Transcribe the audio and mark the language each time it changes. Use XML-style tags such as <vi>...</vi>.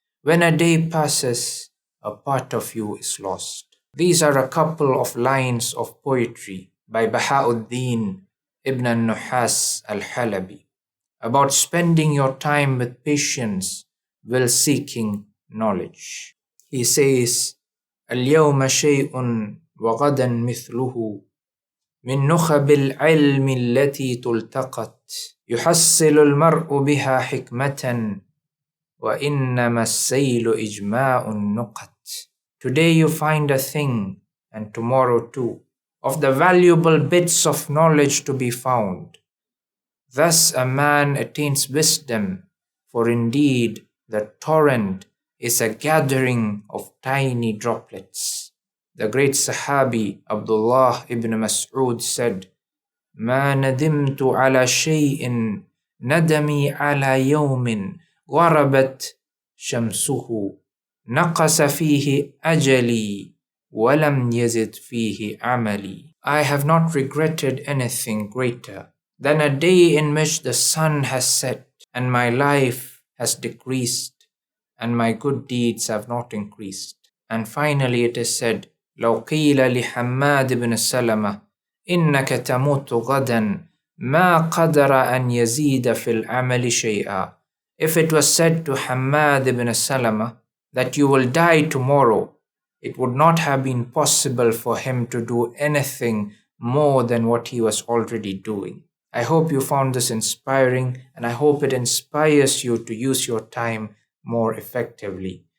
<en>When a day passes, a part of you is lost. These are a couple of lines of poetry by Bahauddin ibn al-Nuhas al-Halabi about spending your time with patience while seeking knowledge. He says,</en> <ar>اليوم شيء وغدا مثله من نخب العلم التي تلتقط يحصل المرء بها حكمة وإنما السيل إجماع النقط.</ar> <en>Today you find a thing, and tomorrow too, of the valuable bits of knowledge to be found. Thus a man attains wisdom, for indeed the torrent is a gathering of tiny droplets. The great Sahabi Abdullah ibn Mas'ud said,</en> <ar>ما ندمت على شيء ندمي على يوم غربت شمسه نقص فيه أجلي ولم يزد فيه عملي.</ar> <en>I have not regretted anything greater than a day in which the sun has set and my life has decreased and my good deeds have not increased. And finally it is said,</en> <ar>لو قيل لحماد بن سلمة إنك تموت غدا ما قدر أن يزيد في العمل شيئا.</ar> <en>If it was said to Hammad ibn Salama that you will die tomorrow, it would not have been possible for him to do anything more than what he was already doing. I hope you found this inspiring, and I hope it inspires you to use your time more effectively.</en>